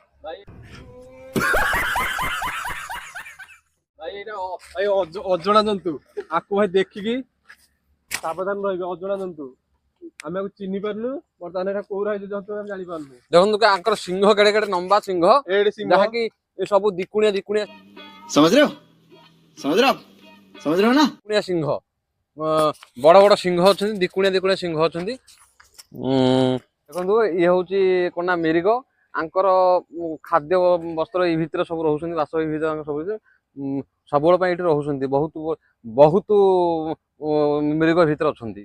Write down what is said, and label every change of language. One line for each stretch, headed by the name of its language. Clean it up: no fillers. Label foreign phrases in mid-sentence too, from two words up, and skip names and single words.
Odia: ଭାଇ ଏଇଟା ଭାଇ ଅଜଣା ଜନ୍ତୁ ଆକୁ ଭାଇ ଦେଖିକି ସାବଧାନ ରହିବେ। ଅଜଣା ଜନ୍ତୁ ଆମେ ଆକୁ ଚିହ୍ନି ପାରୁନୁ ବର୍ତ୍ତମାନ ଏଟା କୋଉ ରାଜ୍ୟ ଜନ୍ତୁ ଆମେ ଜାଣିପାରୁନୁ। ଦେଖନ୍ତୁ ଆଙ୍କର ସିଂହ କେଡେ କେଡେ ଲମ୍ବା ସିଂହ ଏଇଠି ସିଂହ ଯାହାକି ଏ ସବୁ ଦିକୁଣିଆ
Hindi: समझ रहे हो समझ रहे हो आप समझ रहे हो ना
Odia: ସିଂହ ବଡ ବଡ ସିଂହ ଅଛନ୍ତି ଦିକୁଣିଆ ସିଂହ ଅଛନ୍ତି। ଦେଖନ୍ତୁ ଇଏ ହଉଛି କଣ ନା ମେରିଗ ଆଙ୍କର ଖାଦ୍ୟ ବସ୍ତ୍ର ଏଇ ଭିତରେ ସବୁ ରହୁଛନ୍ତି ବାସ ଏଇ ଭିତରେ ସବୁ ସବୁବେଳେ ପାଇଁ ଏଠି ରହୁଛନ୍ତି ବହୁତ ବହୁତ ମେରିଗ ଭିତରେ ଅଛନ୍ତି।